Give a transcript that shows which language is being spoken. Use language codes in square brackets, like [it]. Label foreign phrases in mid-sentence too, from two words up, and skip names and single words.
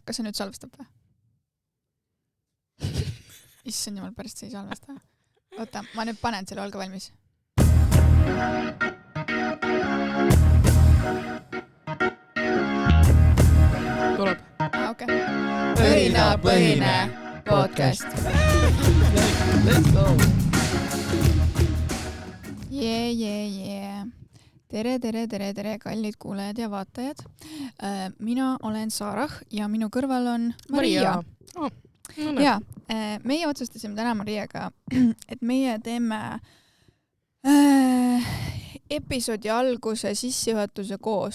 [et] Kas see nüüd salvestab või? Issand jumal, pärast see ei salvesta. Oota, ma nüüd panen selle, olge valmis. Tuleb. Okay. Õhinapõhine podcast. [en] Let's go. Yeah. [et] Tere, kallid kuulajad ja vaatajad. Mina olen Saarah ja minu kõrval on Maria. Ja, meie otsustasime täna Mariaga, et meie teeme episoodi alguse sissejuhatuse koos.